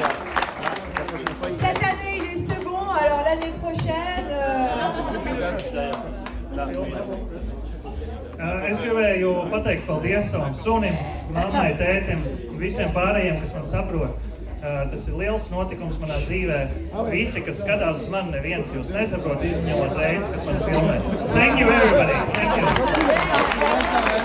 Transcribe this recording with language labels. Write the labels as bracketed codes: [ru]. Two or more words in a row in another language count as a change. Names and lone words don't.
[fr] Cette année, il est second. Alors l'année prochaine... [lv] Es gribēju pateikt paldies savam sunim, mammai, tētim, visiem pārējiem, kas man saprot. Tas ir liels notikums manā dzīvē. Visi, kas skatās uz mani, neviens jūs nesaprot, izņemot Reinis, kas man filmē. [en] Thank you everybody. Thank you.